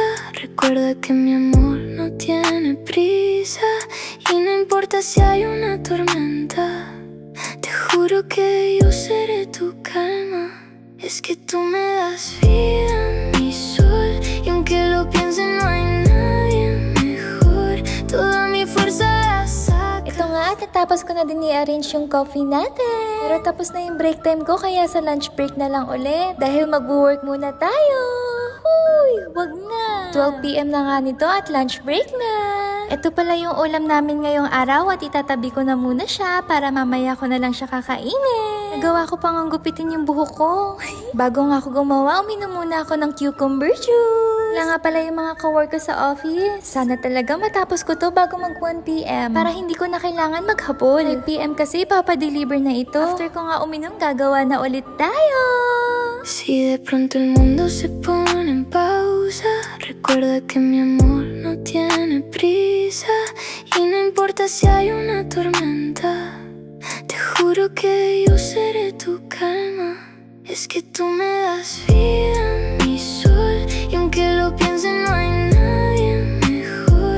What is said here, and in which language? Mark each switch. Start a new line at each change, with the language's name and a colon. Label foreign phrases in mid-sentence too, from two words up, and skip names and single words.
Spanish: Recuerda que mi amor no tiene prisa y no importa si hay una tormenta, te juro que yo seré tu calma. Es que tú me das vida, mi sol, y aunque lo piense no hay nadie mejor. Toda mi fuerza la saca.
Filipino: Ito nga, tatapos ko na din i-arrange yung coffee natin. Pero tapos na yung
English: break time
Filipino: ko, kaya sa
English: lunch break
Filipino: na lang ulit. Dahil mag-work muna tayo. Huy, wag na. 12 PM na nga nito at
English: lunch break
Filipino: na. Ito pala yung ulam namin ngayong araw at itatabi ko na muna siya para mamaya ko na lang siya kakainin. Nagawa ko pang ang gupitin yung buhok ko. Bago nga ako gumawa, uminom muna ako ng
English: cucumber juice.
Filipino: Wala nga pala yung mga kawork ko sa office. Sana talaga matapos ko to bago mag 1 PM. Para hindi ko na kailangan maghapon. 5 PM kasi papadeliver na ito. After ko nga uminom, gagawa na ulit tayo.
Spanish: Si de pronto el mundo se pone en pausa, recuerda que mi amor no tiene prisa y no importa si hay una tormenta, te juro que yo seré tu calma. Es que tú me das vida, mi sol, y aunque lo piense no hay nadie mejor.